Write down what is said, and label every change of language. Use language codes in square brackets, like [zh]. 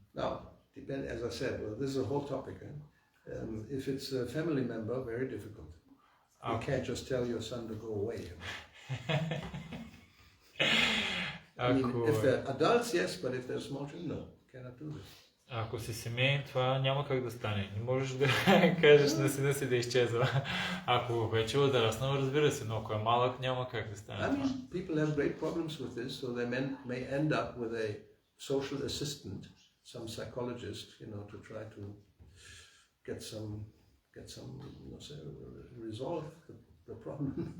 [en] Now, as I said, this is a whole topic. If it's a family member, very difficult. You can't just tell your son to go away. If they're adults, yes, but if they're small children, no, cannot do this. [bg] Ако си семейен, това няма как да стане. Не можеш да кажеш на сина си да изчезва. Ако вече е отраснал, разбира се, но ако е малък, няма как да стане. [en] I mean, people have great problems with this, so they may end up with a social assistant, some psychologist, to try to get some resolve the problem.